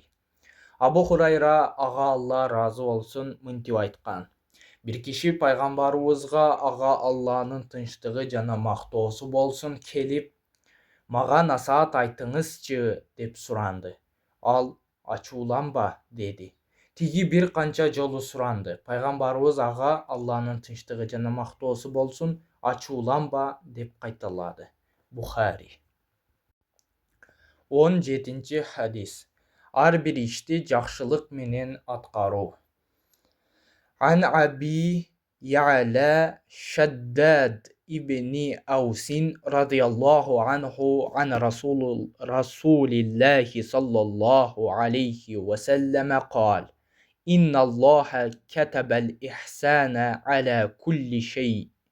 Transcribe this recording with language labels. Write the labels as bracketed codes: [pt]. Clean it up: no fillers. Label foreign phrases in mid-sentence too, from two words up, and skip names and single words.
[ky] Абу Хурайра аға Алла разы болсын мынтип айткан. Бир киши пайгамбарыбызга аға Алланын тынчтыгы жана мактоосу болсун келип, мага насаат айтыңызчы деп суранды. Ал ачууланба деди. Тиги бир канча жолу суранды. Пайгамбарыбыз ага Алланын тынчтыгы жана мактоосу болсун, ачууланба деп кайталады. Бухари. 17-ci хадис. Ар бир ишти жакшылык менен аткаруу. [ar] عن أبي يعلى شداد بن أوس رضي الله عنه عن رسول الله صلى الله عليه وسلم قال إن الله كتب الإحسان على كل شيء